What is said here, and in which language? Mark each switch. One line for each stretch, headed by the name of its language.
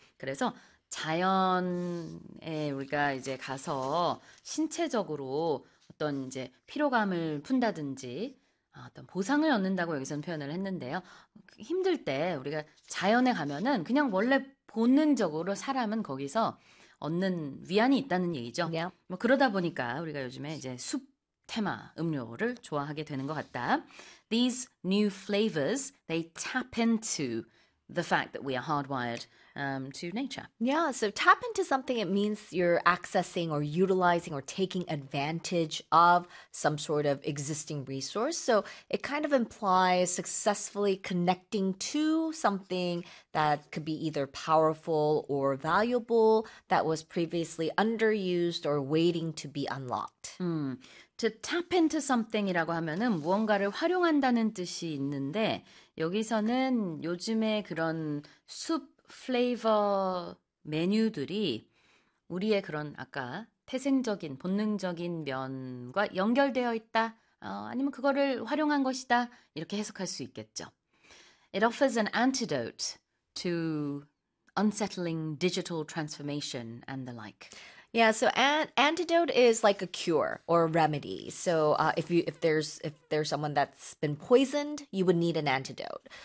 Korean: 그래서 자연에 우리가 이제 가서 신체적으로 어떤 이제 피로감을 푼다든지 어떤 보상을 얻는다고 여기서는 표현을 했는데요. 힘들 때 우리가 자연에 가면은 그냥 원래 본능적으로 사람은 거기서 얻는 위안이 있다는 얘기죠. 뭐 그러다 보니까 우리가 요즘에 이제 숲 테마 음료를 좋아하게 되는 것 같다.
English: These new flavors, they tap into the fact that we are hardwired, to nature. So tap into something, it means you're accessing or utilizing or taking advantage of some sort of existing resource. So it kind of implies successfully connecting to something that could be either powerful or valuable that was previously underused or waiting to be unlocked. To tap into something
Korean: 이라고 하면은 무언가를 활용한다는 뜻이 있는데 여기서는 요즘에 그런 숲 플레이버 메뉴들이 우리의 그런 아까 태생적인 본능적인 면과 연결되어 있다. 아니면 그거를 활용한 것이다. 이렇게 해석할 수 있겠죠.
English: It offers an antidote to unsettling digital transformation and the like. So an antidote is like a cure or a remedy. So if there's someone that's been poisoned, you would need an antidote.